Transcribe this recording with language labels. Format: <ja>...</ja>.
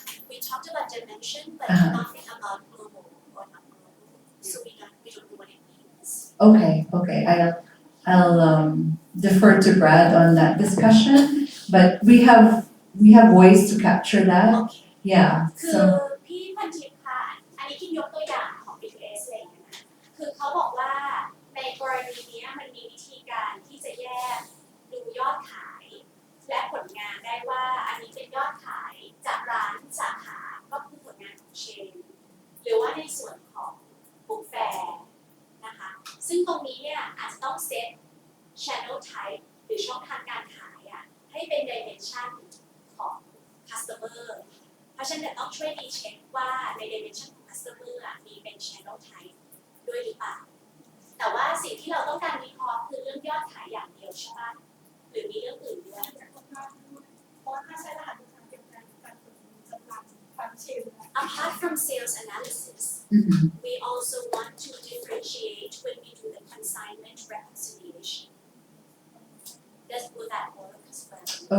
<en>We talked about dimension, but nothing about global or not global. So we don't know what it means. Okay, I'll defer to Brad on that discussion, but we have ways to capture that. Okay. Yeah,</en> <th>คือ</th> <en>so</en> <th>พี่พันทิพย์ค่ะอันนี้คิดยกตัวอย่างของ B2S อะไรอย่างเงี้ยนะคือเขาบอกว่าในกรณีนี้มันมีวิธีการที่จะแยกดูยอดขายและผลงานได้ว่าอันนี้เป็นยอดขายจากร้านสาขาก็คือผลงานของเชนหรือว่าในส่วนของบุ๊กแฟร์นะคะซึ่งตรงนี้เนี่ยอาจจะต้องเซต channel type หรือช่องทางการขายให้เป็น dimension ของ customer ราะฉะนั้นเดี๋ยวต้องช่วยรีเช็คว่าใน dimension ของ customer มีเป็น channel type ด้วยหรือเปล่าแต่ว่าสิ่งที่เราต้องการวิเคราะห์คือเรื่องยอดขายอย่างเดียวใช่ปะหรือมีเรื่องอื่นด้วย เพราะว่าถ้าใช้รหัสลูกค้าเดียวกันการตรวจสอบความเชื่อ</th> <en>Apart from sales analysis, Mhm. we also want to differentiate when we do the consignment reconciliation. Does will that work as well?</en>